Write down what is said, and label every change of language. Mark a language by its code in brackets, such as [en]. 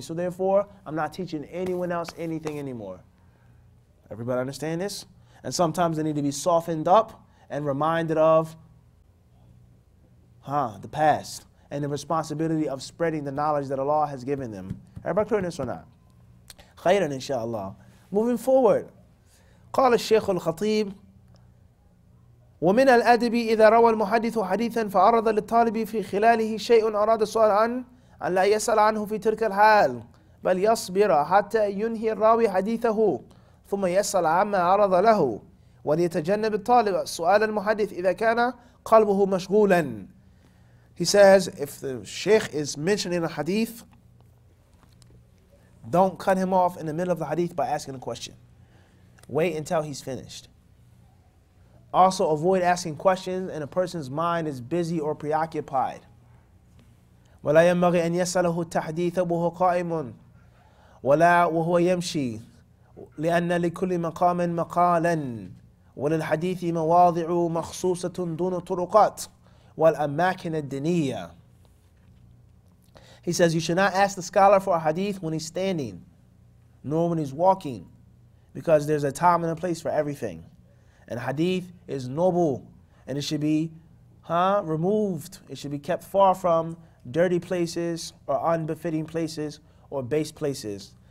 [en] So therefore, I'm not teaching anyone else anything anymore. Everybody understand this? And sometimes they need to be softened up and reminded of the past and the responsibility of spreading the knowledge that Allah has given them. Everybody clear this or not? Khairan inshallah. Moving forward. [ar] قال الشيخ الخطيب ومن الأدب إذا روى المحدث حديثا فعرض للطالب في خلاله شيء أراد السؤال عنه أن لا يسأل عنه في تلك الحال بل يصبر حتى ينهي الراوي حديثه ثم يسأل عما عرض له وليتجنب الطالب سؤال المحدث إذا كان قلبه مشغولا. [en] He says, if the sheikh is mentioning a hadith, don't cut him off in the middle of the hadith by asking a question. Wait until he's finished. Also, avoid asking questions and a person's mind is busy or preoccupied. [ar] ولا ينبغي أن يسأله التحديث وهو قائم ولا وهو يمشي لأن لكل مقام مقالا وللحديث مواضع مخصوصة دون طرقات والأماكن الدينية. [en] He says you should not ask the scholar for a hadith when he's standing, nor when he's walking, because there's a time and a place for everything. And hadith is noble, and it should be removed. It should be kept far from dirty places or unbefitting places or base places.